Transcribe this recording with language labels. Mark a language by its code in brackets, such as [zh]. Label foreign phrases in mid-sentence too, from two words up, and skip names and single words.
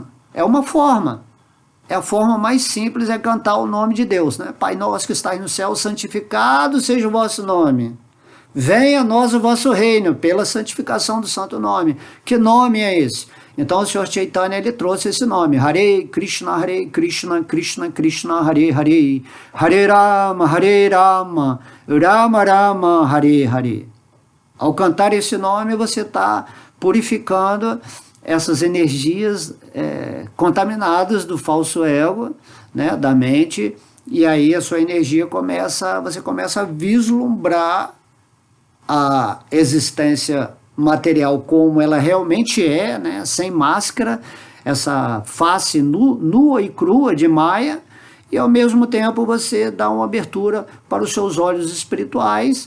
[pt] É uma forma. É a forma mais simples, é cantar o nome de Deus, né? Pai nosso que estais no céu, santificado seja o vosso nome. Venha a nós o vosso reino, pela santificação do santo nome. Que nome é esse? Então o Senhor Chaitanya, ele trouxe esse nome. [sa] हरे कृष्ण कृष्ण कृष्ण हरे हरे. हरे राम राम राम हरे हरे. [pt] Ao cantar esse nome, você está purificando essas energias contaminadas do falso ego, né, da mente, e aí a sua energia você começa a vislumbrar a existência material como ela realmente é, né, sem máscara, essa face nua e crua de Maya, e ao mesmo tempo você dá uma abertura para os seus olhos espirituais.